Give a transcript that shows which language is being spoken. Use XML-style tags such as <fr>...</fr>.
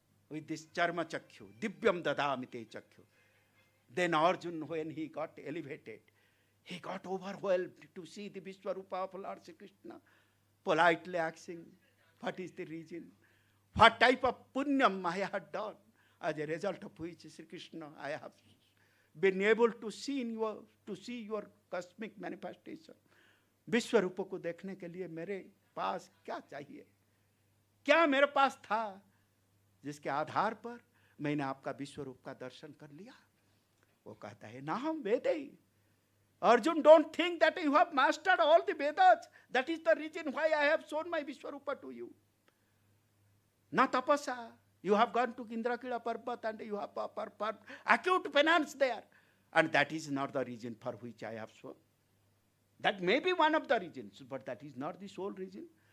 <en>With this</en> <sa>charma chakyu, divyam dadamite chakyu.</sa> <en>Then Arjuna, when he got elevated, he got overwhelmed to see the Vishwarupa of Lord Sri Krishna, politely asking, what is the reason? What type of punyam I had done, as a result of which Sri Krishna I have been able to see your cosmic manifestation.</en> <hi>विश्वरूप को देखने के लिए मेरे पास क्या चाहिए? क्या मेरे पास था जिसके आधार पर मैंने आपका विश्वरूप का दर्शन कर लिया? वो कहता है ना हम वेदे.</hi> <en>Arjun, don't think that you have mastered all the Vedas. That is the reason why I have shown my Vishwarupa to you.</en> <sa>Na tapasa.</sa> <en>You have gone to Indrakila Parbat and you have acute penance there. And that is not the reason for which I have shown. That may be one of the reasons, but that is not the sole reason.</en>